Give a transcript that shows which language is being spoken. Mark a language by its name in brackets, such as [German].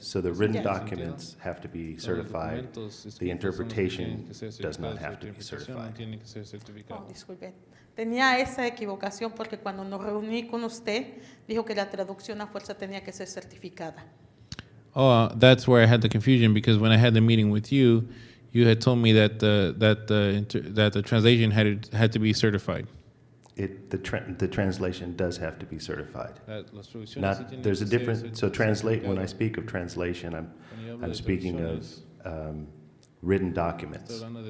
[English] So the written documents have to be certified. The interpretation does not have to be certified. [Spanish] Oh, disculpe. Tenía esa equivocación porque cuando nos reuní con usted, dijo que la traducción a fuerza tenía que ser certificada. [English] Oh, that's where I had the confusion, because when I had the meeting with you, you had told me that the translation had to be certified. The translation does have to be certified. There's a difference. So translate. When I speak of translation, I'm speaking of written documents.